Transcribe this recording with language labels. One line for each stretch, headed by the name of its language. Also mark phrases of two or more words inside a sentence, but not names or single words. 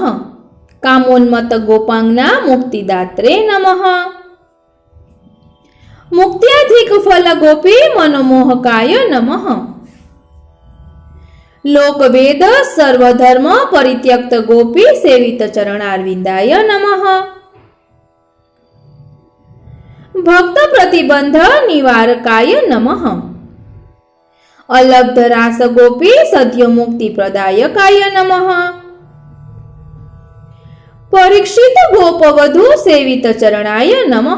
Sanskrit: कामोन्मत्त गोपांगना मुक्तिदात्रे नमः। मुक्त्याधिक फल गोपी मनोमोहकाय नमः। लोकवेद सर्वधर्म परित्यक्त गोपी सेवित चरणारविंदाय नमः। ભક્ત પ્રતિબંધ નિવારકાય નમઃ. અલબ્ધ રાસ ગોપી સદ્ય મુક્તિ પ્રદાયકાય નમઃ. પરીક્ષિત ગોપવધુ સેવિત ચરણાય નમઃ.